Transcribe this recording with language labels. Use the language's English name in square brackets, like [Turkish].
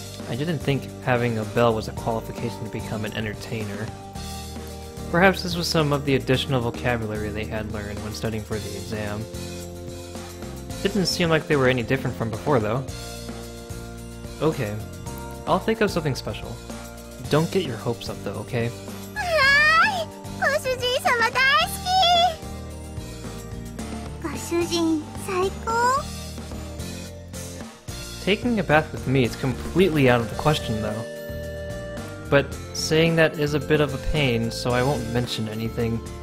[English] I didn't think having a bell was a qualification to become an entertainer. Perhaps this was some of the additional vocabulary they had learned when studying for the exam. Didn't seem like they were any different from before, though. Okay, I'll think of something special. Don't get your hopes up, though, okay? [Japanese] はーい、ご主人様大好き。ご主人最高。 [English] Taking a bath with me is completely out of the question, though. But saying that is a bit of a pain, so I won't mention anything.